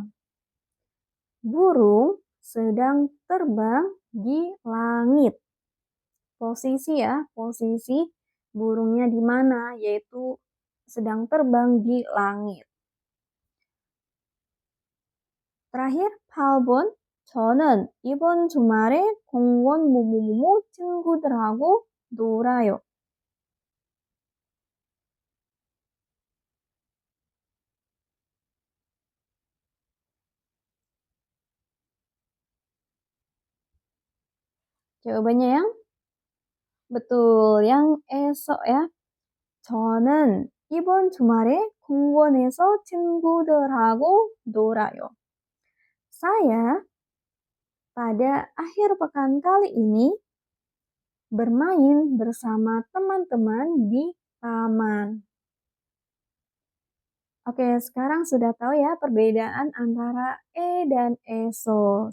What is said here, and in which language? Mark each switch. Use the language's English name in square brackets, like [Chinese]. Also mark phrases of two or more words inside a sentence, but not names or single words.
[Indonesian] Burung sedang terbang di langit. Posisi ya, posisi burungnya di mana, yaitu sedang terbang di langit. Terakhir, [Korean] 8번. 저는 이번 주말에 공원 뭐뭐뭐뭐 친구들하고 놀아요. [Indonesian] Jawabannya yang betul, yang esok ya. [Korean] 저는 이번 주말에 공원에서 친구들하고 놀아요. [Indonesian] Saya pada akhir pekan kali ini bermain bersama teman-teman di taman. Oke, sekarang sudah tahu ya perbedaan antara E dan ESO.